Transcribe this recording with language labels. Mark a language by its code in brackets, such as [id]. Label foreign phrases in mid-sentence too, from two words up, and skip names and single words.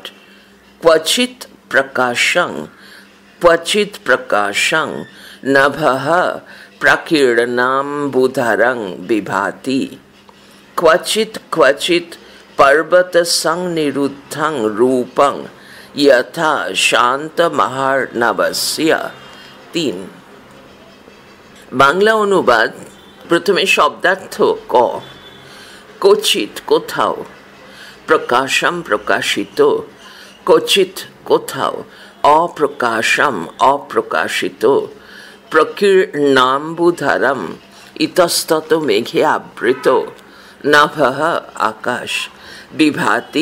[sa] ক্বচিৎ প্রকাশং নভঃ প্রকীর্ণাম্বুধরং বিভাতি। क्वचित् क्वचित् पर्वत संनिरुद्धं रूपं यथा शांत महार्णवस्य। [bn] 3 বাংলা অনুবাদ। প্রথমে শব্দার্থ। ক কচিত কোথাও, প্রকাশম প্রকাশিত, কচিত কোথাও, অপ্রকাশম অপ্রকাশিত, প্রকীর্ণাম্বুধরম ইতস্তত মেঘে আবৃত, নভঃ আকাশ, বিভাতি